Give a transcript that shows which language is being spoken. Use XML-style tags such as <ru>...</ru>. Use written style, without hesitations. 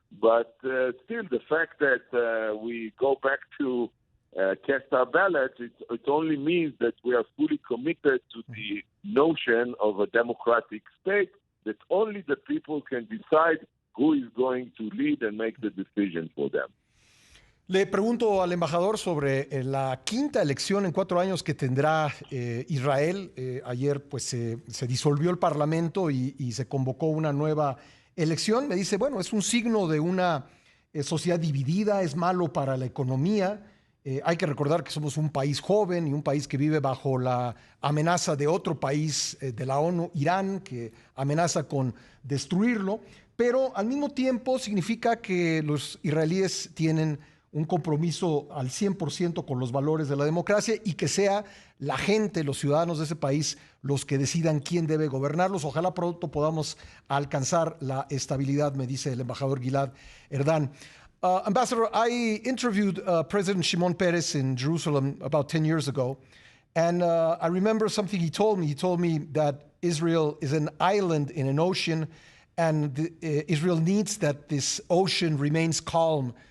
<en>But still, the fact that we go back to cast our ballots, it only means that we are fully committed to the notion of a democratic state, that only the people can decide who is going to lead and make the decision for them.</en> <es>Le pregunto al embajador sobre la quinta elección en 4 años que tendrá Israel. Ayer pues se disolvió el Parlamento y se convocó una nueva elección. Me dice, bueno, es un signo de una sociedad dividida, es malo para la economía. Hay que recordar que somos un país joven y un país que vive bajo la amenaza de otro país de la ONU, Irán, que amenaza con destruirlo. Pero al mismo tiempo significa que los israelíes tienen un compromiso al 100% con los valores de la democracia y que sea la gente, los ciudadanos de ese país, los que decidan quién debe gobernarlos. Ojalá pronto podamos alcanzar la estabilidad, me dice el embajador Gilad Erdan.</es> <en>Ambassador, I interviewed President Shimon Peres in Jerusalem about 10 years ago, and I remember something he told me. He told me that Israel is an island in an ocean, and Israel needs that this ocean remains calm.</en>